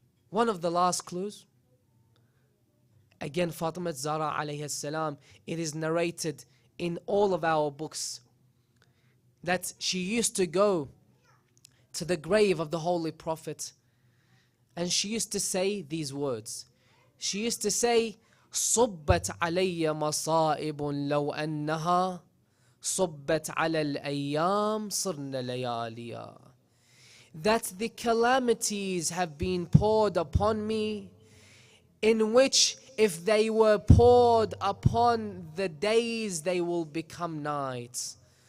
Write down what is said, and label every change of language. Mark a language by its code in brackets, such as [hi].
[en] One of the last clues, again, Fatima Zahra alayhi salam, it is narrated in all of our books that she used to go to the grave of the Holy Prophet and she used to say these words. She used to say, [ar] صبت علي مصائب لو أنها صبت على الأيام صرنا لياليا. [en] That the calamities have been poured upon me, in which if they were poured upon the days, they will become nights.